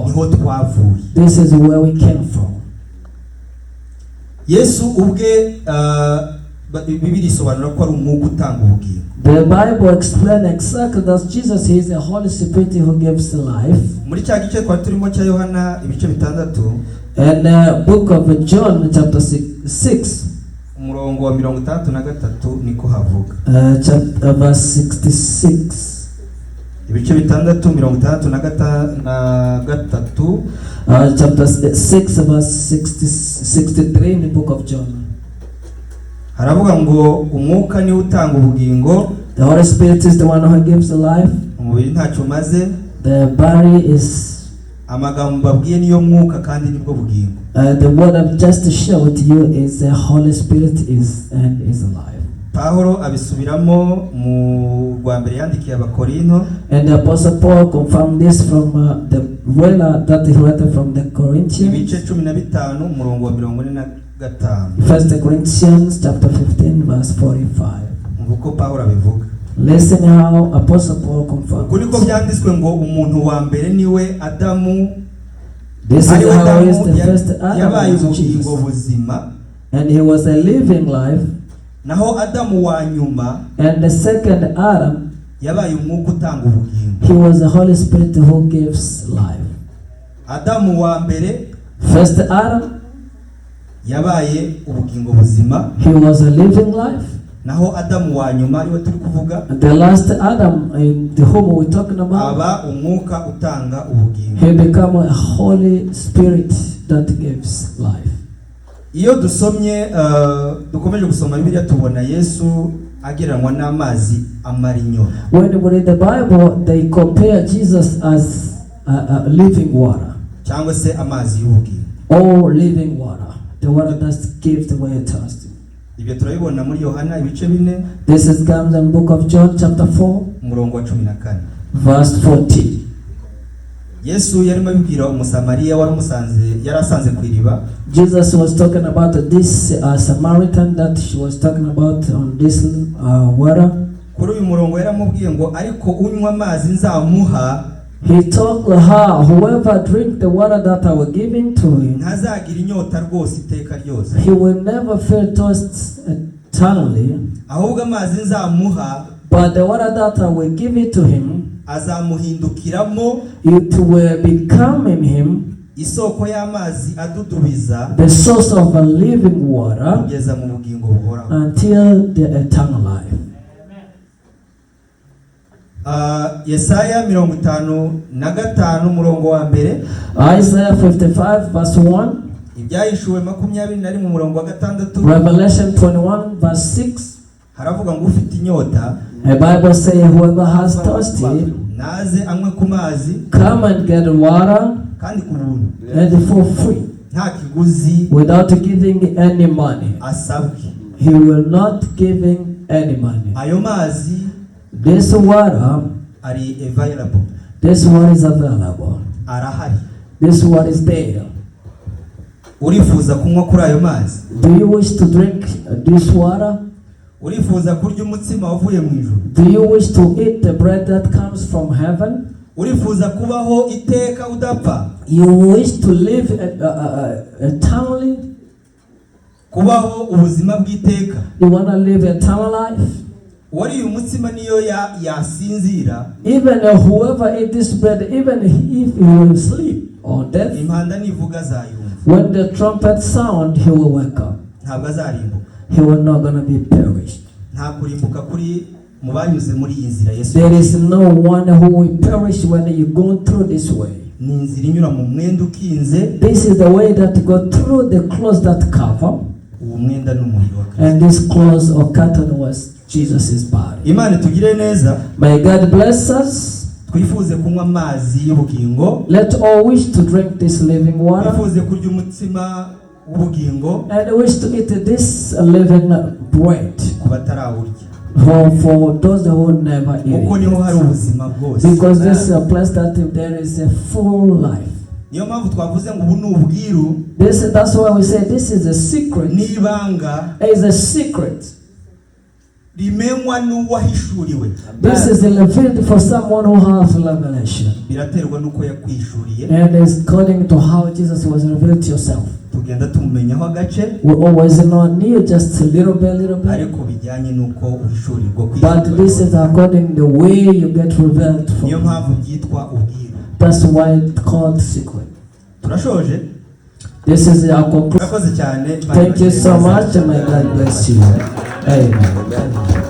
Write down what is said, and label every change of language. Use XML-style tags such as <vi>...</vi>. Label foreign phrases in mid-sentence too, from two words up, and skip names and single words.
<rw>niho twavuye.</rw> <en>This is where we came from.</en> <rw>Yesu ubwe Bibiri isobanura ko ari umwuka utanga ubugingo.</rw> <en>The Bible explains exactly that Jesus is the Holy Spirit who gives life.</en> <rw>Muri cya gice kwa turimo cya Yohana ibice 6</rw> <en>And the book of John chapter 6</en> <rw>umurongo wa 63 niko havuga.</rw> <en>Chapter verse 66.</en> <rw>Ibice 6</rw> <en>Chapter 6 verse 63 in the book of John.</en> <rw>haravuga ngo umwuka ni utanga ubugingo,</rw> <en>The Holy Spirit is the one who gives life.</en> <rw>umubiri ntacyo maze,</rw> <en>The body is</en> <rw>amagambo babwiye niyo mwuka kandi nibwo bugingo.</rw> <en>the word I've just shared to you is the Holy Spirit is alive.</en> <rw>Pawulo abisubiramo mu rwa mbere yandikiye Abakorinto</rw> <en>And the Apostle Paul confirmed this from the letter that he wrote from the</en> <rw>ibice</rw> <en>Corinthians.</en> <rw>15 umurongo wa 45.</rw> <en>1 Corinthians chapter 15 verse 45.</en> <rw>Nguko Pawulo abivuga.</rw> <en>Listen how Apostle Paul confirmed.</en> <rw>Uko niko byanditswe ngo umuntu wa mbere niwe Adamu,</rw> <en>This is</en> <rw>ariwe</rw> <en>how is</en> <rw>Adamu</rw> <en>the first Adam</en> <rw>yabaye</rw> <en>was</en> <rw>ubugingo</rw> <en>Jesus.</en> <rw>buzima,</rw> <en>And he was a living life.</en> <rw>naho Adamu wa nyuma</rw> <en>And the second Adam,</en> <rw>yabaye umwuka utanga ubugingo.</rw> <en>he was the Holy Spirit who gives life.</en> <rw>Adamu wa mbere</rw> <en>First Adam,</en> <rw>yabaye ubugingo buzima,</rw> <en>he was a living life.</en> <rw>naho Adamu wa nyuma ariwe turi kuvuga</rw> <en>And the last Adam, in the whom we're talking about,</en> <rw>aba umwuka utanga ubugingo.</rw> <en>he became a Holy Spirit that gives life.</en> <rw>Iyo dusomye dukomeje gusoma Bibiliya tubona Yesu agereranywa n'amazi amara inyota.</rw> <en>When we read the Bible, they compare Jesus as a living water,</en> <rw>cyangwa se amazi y'ubugingo.</rw> <en>or living water, the water that gives away thirsty.</en> <rw>Ibyo turabibona muri Yohana ibice 4</rw> <en>This is comes in the book of John chapter 4</en> <rw>umurongo wa 14.</rw> <en>verse 14.</en> <rw>Yesu yarimo abibwira umusamariya wari yarasanze ku iriba.</rw> <en>Jesus was talking about this Samaritan that she was talking about on this water.</en> <rw>Kuri uyu murongo yaramubwiye ngo ariko unywa amazi nzamuha</rw> <en>He told her, whoever drink the water that I will give him to him,</en> <rw>ntazagira inyota rwose iteka ryose,</rw> <en>he will never feel thirst eternally.</en> <rw>ahubwo amazi nzamuha</rw> <en>But the water that I will give it to him,</en> <rw>azamuhindukiramo</rw> <en>it will become in him</en> <rw>isoko y'amazi adudubiza</rw> <en>the source of a living water</en> <rw>kugeza mu bugingo buhoraho.</rw> <en>until the eternal life.</en> <rw>Yesaya 55 umurongo wa mbere,</rw> <en>Isaiah 55 verse 1,</en> <rw>ibyahishuwe 21 mu murongo wa 6</rw> <en>Revelation 21 verse 6.</en> <rw>haravuga ngo ufite inyota</rw> <en>The Bible says whoever has thirsty,</en> <rw>naze anywe ku mazi</rw> <en>come and get water,</en> <rw>kandi ku buntu</rw> <en>and for free,</en> <rw>nta kiguzi</rw> <en>without giving any money.</en> <rw>asabwe.</rw> <en>He will not giving any money.</en> <rw>Ayo mazi</rw> <en>This water,</en> <rw>ari available,</rw> <en>this one is available.</en> <rw>arahari.</rw> <en>This one is there.</en> <rw>Urifuza kunywa kuri ayo mazi?</rw> <en>Do you wish to drink this water?</en> <rw>Urifuza kurya umutsima wavuye mu ijuru?</rw> <en>Do you wish to eat the bread that comes from heaven?</en> <rw>Urifuza kubaho iteka udapfa?</rw> <en>You wish to live eternally?</en> <rw>Kubaho ubuzima bw'iteka?</rw> <en>You want to live eternal life?</en> <rw>Wari umutsima niyo yasinzira,</rw> <en>Even whoever eat this bread, even if he will sleep or death,</en> <rw>impanda nivuga azayumva,</rw> <en>when the trumpet sound, he will wake up.</en> <rw>ntabwo azarimbuka.</rw> <en>He will not gonna be perished.</en> <rw>Nta kurimbuka kuri mu banyuze muri iyi nzira Yesu.</rw> <en>There is no one who will perish when you go through this way.</en> <rw>Ni inzira inyura mu mwenda ukinze,</rw> <en>This is the way that you go through the clothes that cover,</en> <rw>uwo mwenda n'umubiri wa Kristo.</rw> <en>and this clothes or curtain was Jesus' body.</en> <rw>Imana tugire neza,</rw> <en>May God bless us.</en> <rw>twifuze kunywa amazi y'ubugingo,</rw> <en>Let all wish to drink this living water,</en> <rw>twifuze kurya umutsima w'ubugingo</rw> <en>and wish to eat this living bread,</en> <rw>ku batarawurya,</rw> <en>for those who never eat</en> <rw>kuko niho hari</rw> <en>it.</en> <rw>ubuzima bwose.</rw> <en>Because this is a place that there is a full life.</en> <rw>niyo mpamvu twavuze ngo ubu ni ubwiru.</rw> <en>That's why we say this is a secret.</en> <rw>Nibanga</rw> <en>It's a secret.</en> <rw>rimenywa n'uwahishuriwe.</rw> <en>This is revealed for someone who has revelation.</en> <rw>Biraterwa nuko yakwishuriye.</rw> <en>And it's according to how Jesus was revealed to yourself.</en> <rw>Tugenda tumumenyaho agace.</rw> <en>We always know you just a little bit.</en> <rw>Ariko bijyanye nuko uhishurirwa</rw> <en>But this is according the way you get revealed from.</en> <rw>Niyo mpamvu byitwa ubwiru.</rw> <en>That's why it's called secret.</en> <rw>Turashoje.</rw> <en>This is our conclusion.</en> <rw>Murakoze cyane.</rw> <en>Thank you so much and may God bless you. Amen.</en>